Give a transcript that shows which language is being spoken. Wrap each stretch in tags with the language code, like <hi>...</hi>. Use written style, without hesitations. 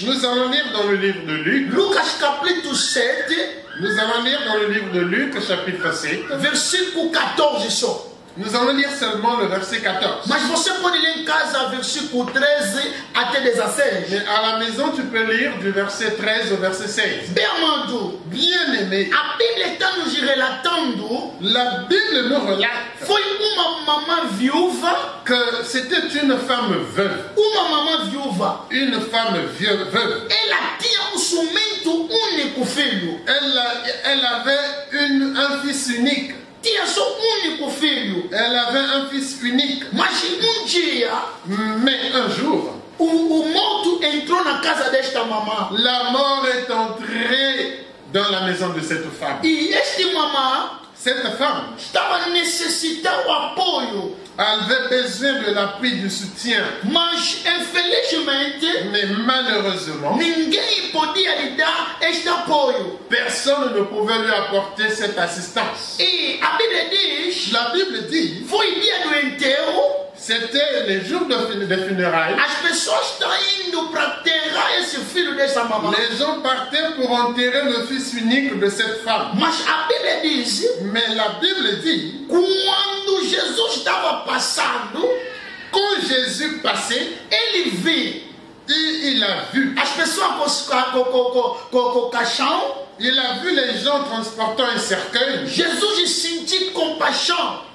<fr>Nous allons lire dans le livre de Luc.</fr> <pt>Lucas capítulo 7,</pt> <fr>Nous allons lire dans le livre de Luc, chapitre 7.</fr> <pt>versículo 14 só.</pt> <fr>Nous allons lire seulement le verset 14.</fr> <pt>Mas você pode ler em casa versículo 13 até 16.</pt> <fr>Mais à la maison, tu peux lire du verset 13 au verset 16.</fr> <pt>Bem amado,</pt> <fr>Bien-aimé,</fr> <pt>a Bíblia está nos relatando.</pt> <fr>la Bible nous relate</fr> <pt>Foi uma mamã viúva.</pt> <fr>que c'était une femme veuve.</fr> <pt>Uma mamã viúva.</pt> <fr>Une femme veuve.</fr> <pt>Ela tinha somente único filho.</pt> <fr>Elle avait un fils unique.</fr> <pt>Tinha só único filho.</pt> <fr>Elle avait un fils unique.</fr> <pt>Mas dia,</pt> <fr>Mais un jour,</fr> <pt>o morto entrou na casa desta mamã.</pt> <fr>la mort est entrée dans la maison de cette femme.</fr> <pt>E este mamã</pt> <fr>Cette femme</fr> <pt>estava necessitando apoio.</pt> <fr>avait besoin de l'appui, du soutien.</fr> <pt>Mas, infelizmente,</pt> <fr>Mais malheureusement,</fr> <pt>ninguém podia lhe dar este apoio.</pt> <fr>personne ne pouvait lui apporter cette assistance.</fr> <pt>E a Bíblia diz,</pt> <fr>La Bible dit,</fr> <pt>foi dia do enterro,</pt> <fr>c'était les jours de funérailles.</fr> <pt>as pessoas estão indo para enterrar esse filho dessa mamã.</pt> <fr>Les gens partaient pour enterrer le fils unique de cette femme.</fr> <pt>Mas a Bíblia diz,</pt> <fr>Mais la Bible dit,</fr> <pt>quando Jesus estava passando,</pt> <fr>quand Jésus passait,</fr> <pt>ele viu</pt> <fr>il a vu.</fr> <pt>as pessoas com caixão.</pt> <fr>Il a vu les gens transportant un cercueil.</fr> <pt>Jesus sentiu compaixão.</pt>